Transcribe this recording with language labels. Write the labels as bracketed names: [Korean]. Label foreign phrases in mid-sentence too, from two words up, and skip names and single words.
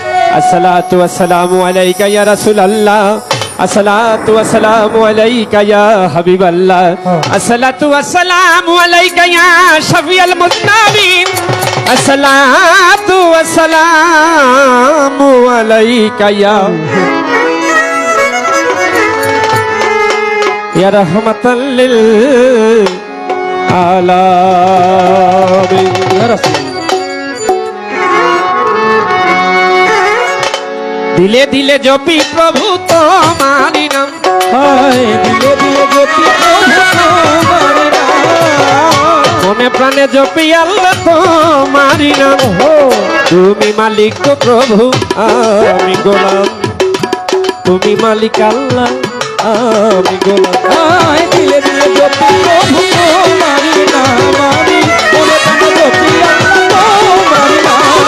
[Arabic] الصلاة والسلام عليك يا رسول الله، الصلاة والسلام عليك يا حبيب الله، الصلاة والسلام عليك يا شفيع المذنبين، الصلاة والسلام عليك يا رحمة للعالمين. يا رسول [Bangla] দিলে দিলে জপি প্রভু তোমারি নাম, দিলে দিলে জপি প্রভু তোমারি নাম, মনে প্রাণে জপি আল্লাহ তোমারি নাম। তুমি মালিক গো প্রভু আমি গোলাম, তুমি মালিক আল্লাহ আমি গোলাম। দিলে দিলে জপি প্রভু তোমারি নাম, আমি মনে প্রাণে জপি আল্লাহ তোমারি নাম।